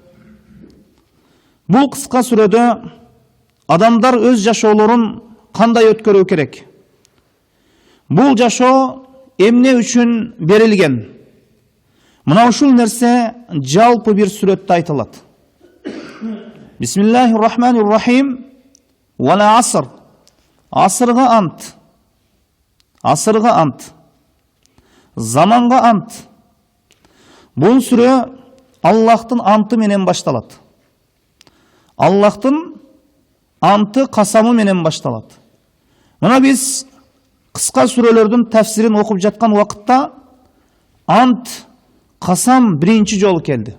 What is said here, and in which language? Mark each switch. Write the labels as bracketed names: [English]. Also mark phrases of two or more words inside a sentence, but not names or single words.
[Kyrgyz] Бул кыска сүрөдө адамдар өз жашоолорун кандай өткөрүү керек? Бул жашоо эмне үчүн берилген? Мына ушул нерсе жалпы бир сүрөттө айтылат. [Arabic] بسم الله الرحمن الرحيم. والعصر. [Kyrgyz] Асырга ант. Асырга ант. Заманга ант. Бул сүрө Аллахтын анты менен башталат. Аллахтын анты касамы менен башталат. Мына биз кыска сүрөлөрдүн тафсирин окуп жаткан убакытта ант, касам биринчи жолу келди.